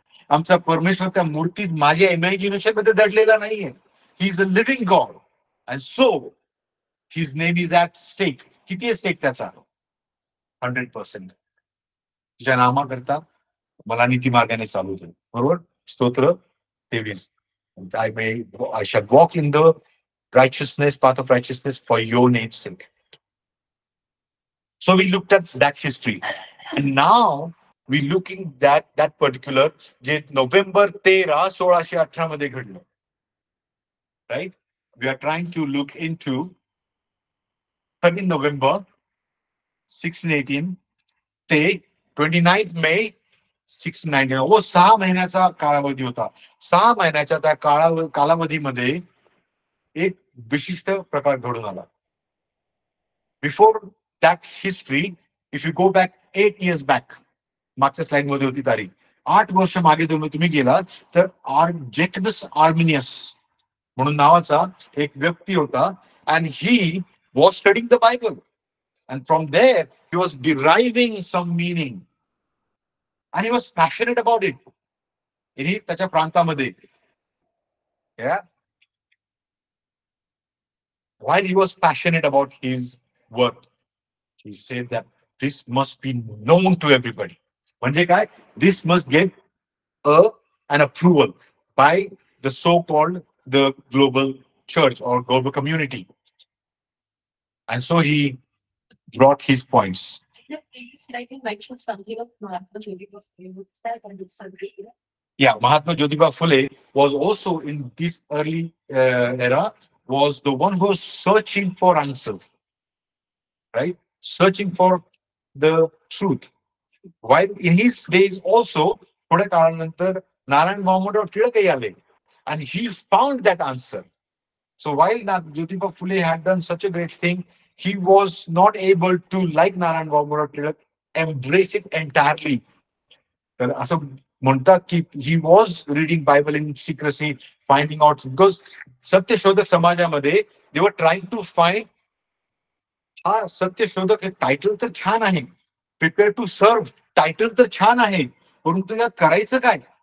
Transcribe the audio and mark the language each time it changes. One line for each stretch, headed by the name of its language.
Marathi: आमचा परमेश्वर त्या मूर्तीत माझ्या इमॅजिनेशन मध्ये दडलेला नाहीये.
English: He is a living God and so his name is at stake.
Marathi: किती आहे स्टेक त्याचा? 100%. तुझ्या नामाकरता मला नीती मार्गाने चालू दे. बरोबर? स्तोत्र 23.
English: I shall walk in the righteousness, path of righteousness for your name's sake. So we looked at that history. And now we looking that particular
Marathi: जे नोव्हेंबर 13, 1618 मध्ये घडलं.
English: Right, we are trying to look into 13 November 1618 ते 29 May 1619.
Marathi: व 6 महिन्याचा कालावधी होता. 6 महिन्याच्या त्या कालावधीमध्ये एक विशिष्ट प्रकार घडून आला.
English: before that history, if you go back 8 years back,
Marathi: मागच्या स्लाइड मध्ये होती तारीख, 8 वर्ष मागे तुम्ही गेलात तर जेकबस आर्मिनियस म्हणून नावाचा एक व्यक्ती होता,
English: and he was studying the Bible, and from there he was deriving some meaning, and he was passionate about it in
Marathi: त्याच्या प्रांतामध्ये.
English: While he was passionate about his work, he said that this must be known to everybody.
Marathi: म्हणजे काय?
English: This must get an approval by the so-called the global church or global community. And so he brought his points. Like you mentioned something of Mahatma Jyotiba Phule. Was that and it's something? Yeah, Mahatma Jyotiba Phule was also in this early era, was the one who was searching for answers, right? Searching for the truth. While in his days also,
Marathi: थोड्या काळानंतर नारायण दामोदर टिळकही आले,
English: and he found that answer. So while Jyotiba Phule had done such a great thing, he was not able to, like Narayan Damodar Tilak, embrace it entirely.
Marathi: तर असं म्हणतात की
English: he was reading Bible in secrecy, finding out, because
Marathi: सत्यशोधक समाजामध्ये
English: they were trying to find,
Marathi: हा सत्यशोधक हे title तर छान आहे, प्रिपेअर टू सर्व टायटल तर छान आहे, परंतु यात करायचं काय?